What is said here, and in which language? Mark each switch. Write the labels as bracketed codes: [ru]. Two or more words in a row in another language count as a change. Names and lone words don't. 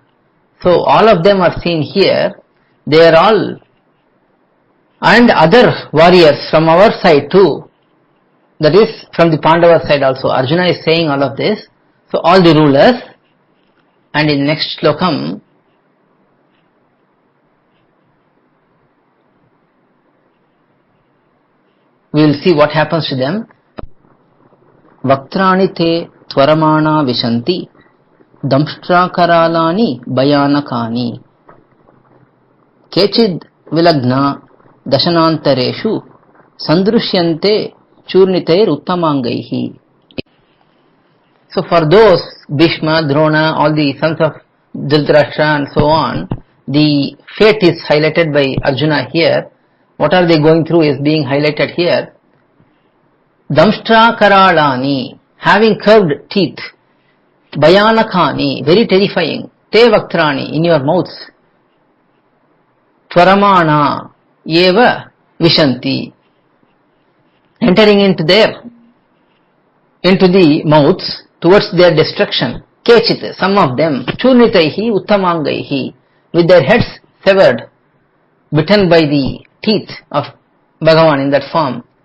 [en] So all of them are seen here. They are all, and other warriors from our side too, that is from the Pandava side also. Arjuna is saying all of this. So all the rulers, and in next slokam we will see what happens to them. [sa] वक्त्राणि ते त्वरमाणा विशन्ति दंष्ट्राकरालानि भयानकानि केचिद् विलग्ना दशनान्तरेषु संदृश्यन्ते चूर्णितैर् उत्तमाङ्गैः. [en] So for those, Bhishma, Drona, all the sons of Dhritarashtra and so on, the fate is highlighted by Arjuna here. What are they going through is being highlighted here. [sa] दंष्ट्रा करालानि, [en] having curved teeth. Bayanakani, very terrifying. [sa] ते वक्त्राणि, [en] in your mouths. [sa] त्वरमाणा एव विशन्ति, [en] entering into the mouths towards their destruction. Kechit, some of them. [sa] चूर्णितैः उत्तमाङ्गैः, [en] with their heads severed, bitten by the teeth of Bhagavan in that form.